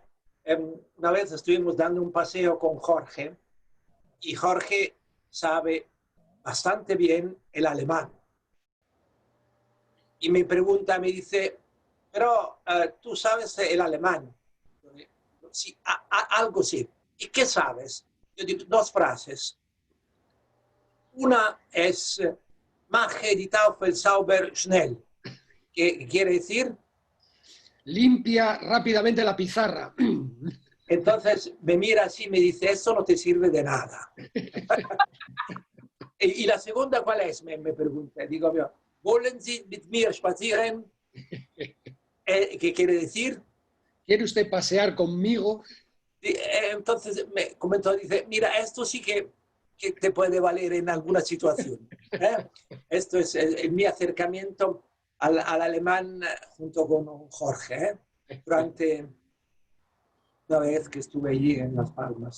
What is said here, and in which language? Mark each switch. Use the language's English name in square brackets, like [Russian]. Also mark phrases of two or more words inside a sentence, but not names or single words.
[Spanish] Una vez estuvimos dando un paseo con Jorge y Jorge sabe bastante bien el alemán. Y me dice, pero tú sabes el alemán. Sí, algo sí. ¿Y qué sabes? Yo digo 2 frases. Una es [German] mache die Tafel sauber schnell. [Spanish] ¿Qué quiere decir? Limpia rápidamente la pizarra. Entonces me mira así y me dice, eso no te sirve de nada. ¿Y la segunda cuál es? Me pregunta. Digo, [German] ¿wollen Sie mit mir spazieren? [Spanish] ¿Qué quiere decir? ¿Quiere usted pasear conmigo? Entonces me comentó, dice, mira, esto sí que te puede valer en alguna situación. Esto es mi acercamiento al alemán junto con Jorge, durante una vez que estuve allí en Las Palmas.